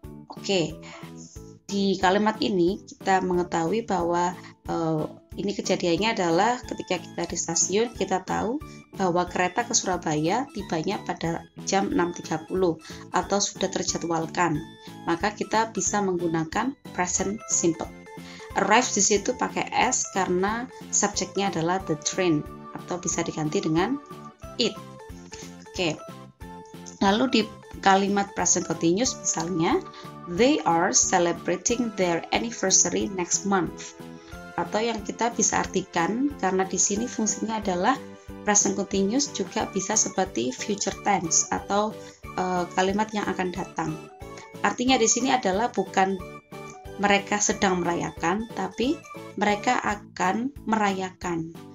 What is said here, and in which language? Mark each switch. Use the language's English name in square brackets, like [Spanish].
[Indonesian] Oke, di kalimat ini kita mengetahui bahwa ini kejadiannya adalah ketika kita di stasiun, kita tahu bahwa kereta ke Surabaya tibanya pada jam 6.30 atau sudah terjadwalkan. Maka kita bisa menggunakan present simple. Arrive di situ pakai S karena subjeknya adalah the train atau bisa diganti dengan it. Oke. Lalu di kalimat present continuous misalnya [English] they are celebrating their anniversary next month. [Indonesian] Atau yang kita bisa artikan karena di sini fungsinya adalah present continuous juga bisa seperti future tense atau kalimat yang akan datang. Artinya di sini adalah bukan mereka sedang merayakan, tapi mereka akan merayakan.